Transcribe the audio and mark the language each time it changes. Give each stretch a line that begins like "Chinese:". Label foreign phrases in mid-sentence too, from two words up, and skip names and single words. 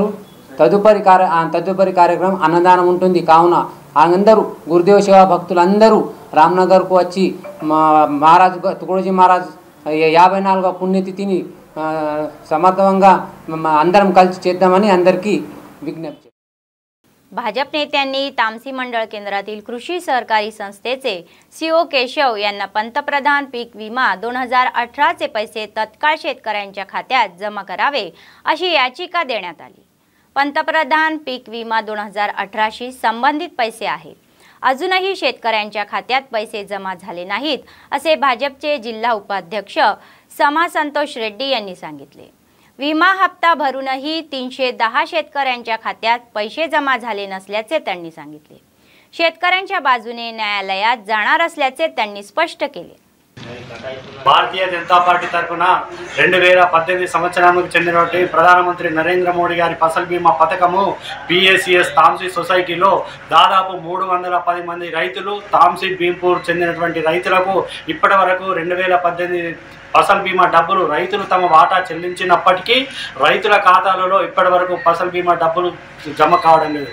Telugu: తదుపరి కార్యక్రమం అన్నదానం ఉంటుంది. కావున అందరూ గురుదేవ సేవా భక్తులందరూ రామ్నగర్కు వచ్చి మహారాజ్ తుకుడుజీ మహారాజ్ 54వ పుణ్యతిథిని సమర్థవంగా అందరం కలిసి చేద్దామని అందరికీ विज्ञप्ती.
Marathi: भाजप नेत्यांनी तामसी मंडळ केंद्रातील कृषी सहकारी संस्थेचे सीओ केशव यांना पंतप्रधान पीक विमा 2018 चे पैसे तत्काळ शेतकऱ्यांच्या खात्यात जमा करावे अशी याचिका देण्यात आली. पंतप्रधान पीक विमा 2018 शी संबंधित पैसे आहेत. अजूनही शेतकऱ्यांच्या खात्यात पैसे जमा झाले नाहीत असे भाजपचे जिल्हा उपाध्यक्ष समा संतोष रेड्डी यांनी सांगितले. विमा हप्ता भरूनही 310 शेतकऱ्यांच्या खात्यात पैसे जमा झाले नसल्याचे त्यांनी सांगितले. शेतकऱ्यांच्या बाजूने न्यायालयात जाणार असल्याचे त्यांनी स्पष्ट केले.
Telugu: భారతీయ జనతా పార్టీ తరఫున 2018 సంవత్సరానికి చెందినటువంటి ప్రధానమంత్రి నరేంద్ర మోడీ గారి ఫసల్ బీమా పథకము పిఎసిఎస్ తాంసీ సొసైటీలో దాదాపు 310 మంది రైతులు తాంసీ భీంపూర్ చెందినటువంటి రైతులకు ఇప్పటివరకు 2018 ఫసల్ బీమా డబ్బులు రైతులు తమ వాటా చెల్లించినప్పటికీ రైతుల ఖాతాలలో ఇప్పటివరకు ఫసల్ బీమా డబ్బులు జమ కావడం లేదు.